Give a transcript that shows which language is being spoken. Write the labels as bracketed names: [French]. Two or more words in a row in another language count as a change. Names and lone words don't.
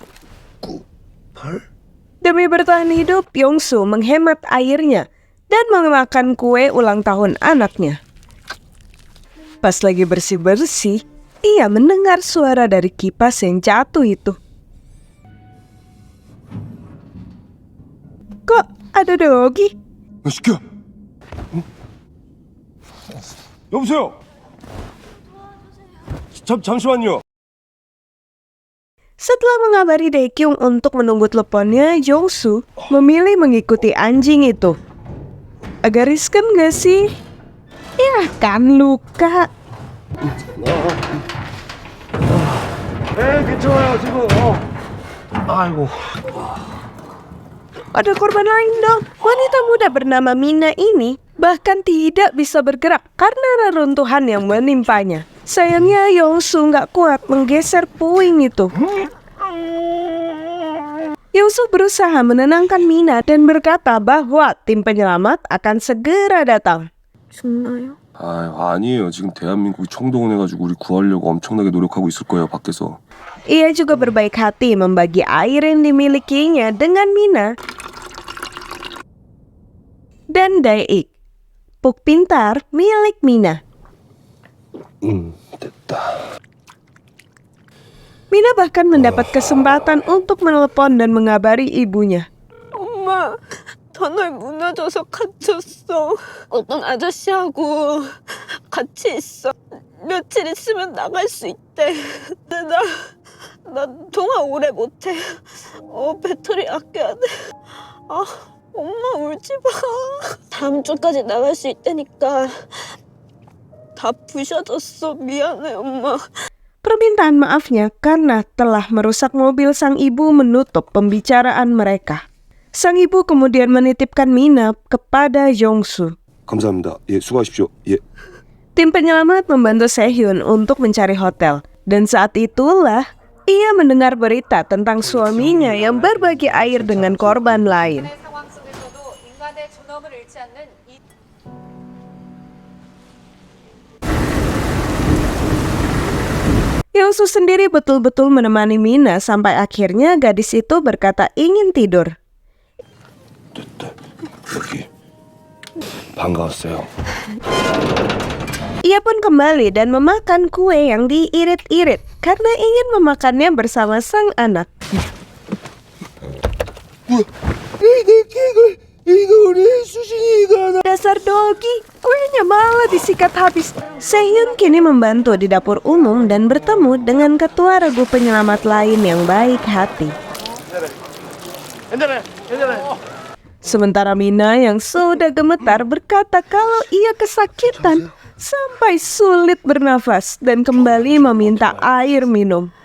[Indonesian] Demi bertahan hidup, Jongsu menghemat airnya dan memakan kue ulang tahun anaknya. Pas lagi bersih-bersih, ia mendengar suara dari kipas yang jatuh itu. Kok ada Dogi? [Korean] 시켜. 여보세요. 잠시만요. [Indonesian] Setelah mengabari Daekyung untuk menunggu teleponnya, Jongsu memilih mengikuti anjing itu. Agak riskan gak sih? Ya kan luka. [Korean] 괜찮아요 지금. 아이고. [Indonesian] Ada korban lain dong. Wanita muda bernama Mina ini bahkan tidak bisa bergerak karena reruntuhan yang menimpanya. Sayangnya Jongsu nggak kuat menggeser puing itu. Jongsu berusaha menenangkan Mina dan berkata bahwa tim penyelamat akan segera datang. [Korean] 아니에요. 지금 대한민국이 총동원해가지고 우리 구하려고 엄청나게 노력하고 있을 거예요 밖에서. [Indonesian] Ia juga berbaik hati membagi air yang dimilikinya dengan Mina dan Dae-ik, puk pintar milik Mina. [Korean] 됐다. [Indonesian] Mina bahkan mendapat kesempatan untuk menelepon dan mengabari ibunya. [Korean] 엄마, 터널 무너져서 갇혔어. 어떤 아저씨하고 같이 있어. 며칠 있으면 나갈 수 있대. 근데 나 통화 오래 못해. 배터리 아껴야 돼. 엄마 울지 마. 다음 주까지 나갈 수 있다니까. 다 부셔졌어. 미안해, 엄마. [Indonesian] Permintaan maafnya karena telah merusak mobil sang ibu menutup pembicaraan mereka. Sang ibu kemudian menitipkan Mina kepada Jongsu. [Korean] 감사합니다. 예, 수고하십시오. 예. [Indonesian] Tim penyelamat membantu Sehyun untuk mencari hotel. Dan saat itulah ia mendengar berita tentang suaminya yang berbagi air dengan korban lain. Jongsu sendiri betul-betul menemani Mina sampai akhirnya gadis itu berkata ingin tidur. [Korean] 됐다. 여기. 반가웠어요. [Indonesian] Ia pun kembali dan memakan kue yang diirit-irit karena ingin memakannya bersama sang anak. [Korean] 이거 우리 수진이가 [Indonesian] Dasar Dogi, kuenya malah disikat habis. Sehyun kini membantu di dapur umum dan bertemu dengan ketua regu penyelamat lain yang baik hati. Sementara Mina yang sudah gemetar berkata kalau ia kesakitan sampai sulit bernafas dan kembali meminta air minum.